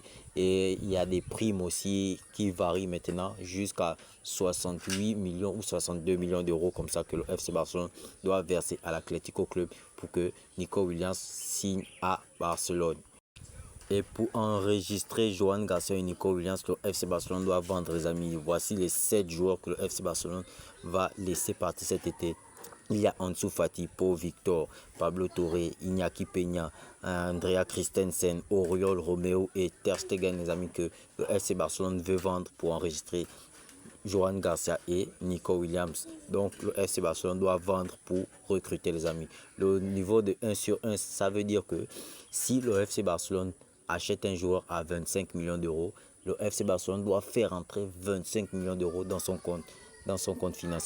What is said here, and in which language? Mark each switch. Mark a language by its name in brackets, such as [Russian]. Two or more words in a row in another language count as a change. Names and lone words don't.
[French] Et il y a des primes aussi qui varient maintenant jusqu'à 68 millions ou 62 millions d'euros, comme ça que le FC Barcelone doit verser à l'Atlético Club pour que Nico Williams signe à Barcelone. Et pour enregistrer Johan Garcia et Nico Williams, le FC Barcelone doit vendre, les amis. Voici les 7 joueurs que le FC Barcelone va laisser partir cet été. Il y a Ansu Fati, Pau Victor, Pablo Torre, Iñaki Peña, Andrea Christensen, Oriol Romeo et Ter Stegen, les amis, que le FC Barcelone veut vendre pour enregistrer Johan Garcia et Nico Williams. Donc le FC Barcelone doit vendre pour recruter, les amis. Le niveau de 1 sur 1, ça veut dire que si le FC Barcelone achète un joueur à 25 millions d'euros, le FC Barcelone doit faire entrer 25 millions d'euros dans son compte financier.